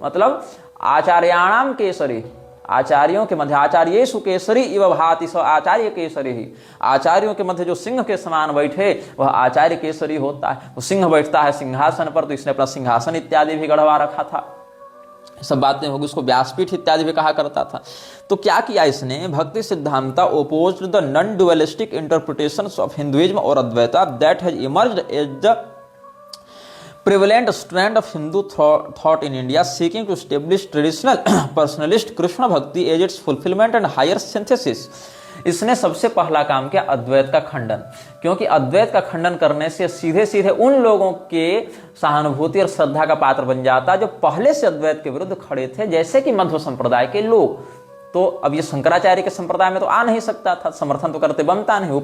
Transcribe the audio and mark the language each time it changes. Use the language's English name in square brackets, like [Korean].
[Sanskrit] मतलब आचार्याणाम केसरी, [Hindi] आचार्यों के मध्य [Sanskrit] आचार्येषु केसरी इव भाति स आचार्य केसरी ही। [Hindi] आचार्यों के मध्य जो सिंह के समान बैठे वह आचार्य केसरी होता है। वो सिंह बैठता है सिंहासन पर, तो इसने अपना सिंहासन इत्यादि भी गढ़वा रखा था। सब बातें होगी, उसको व्यासपीठ इत्यादि भी कहा करता था। तो क्या किया इसने? [English] भक्ति सिद्धांत opposed the non dualistic interpretations of Hinduism और Advaita that has emerged as the prevalent strand of Hindu thought in India, seeking to establish traditional personalist Krishna Bhakti as its fulfillment and higher synthesis. [Hindi] इसने सबसे पहला काम किया अद्वैत का खंडन, क्योंकि अद्वैत का खंडन करने से सीधे सीधे उन लोगों के सहानुभूति और श्रद्धा का पात्र बन जाता जो पहले से अद्वैत के विरुद्ध खड़े थे, जैसे कि मध्व संप्रदाय के लोग। तो अब ये शंकराचार्य के संप्रदाय में तो आ नहीं सकता था, समर्थन तो करते बनता नहीं।